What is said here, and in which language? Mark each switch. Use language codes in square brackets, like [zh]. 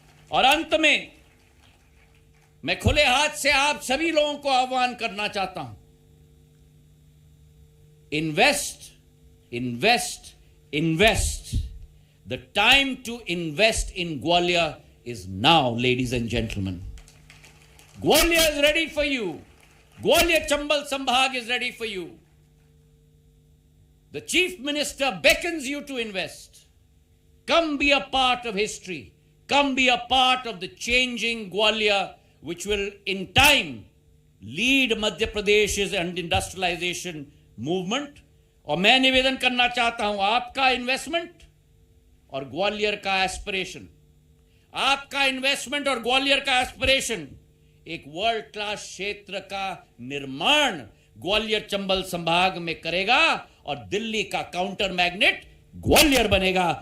[hi] और अंत में मैं खुले हाथ से आप सभी लोगों को आह्वान करना चाहता हूं, invest invest invest. [en] The time to invest in Gwalior is now, ladies and gentlemen. Gwalior is ready for you. Gwalior Chambal Sambhag is ready for you. The Chief Minister beckons you to invest. Come be a part of history. Come be a part of the changing Gwalior, which will in time lead Madhya Pradesh's industrialization movement. [hi] और मैं निवेदन करना चाहता हूं, आपका investment और ग्वालियर का aspiration, आपका इन्वेस्टमेंट और ग्वालियर का एस्पिरेशन एक वर्ल्ड क्लास क्षेत्र का निर्माण ग्वालियर चंबल संभाग में करेगा और दिल्ली का काउंटर मैग्नेट ग्वालियर बनेगा।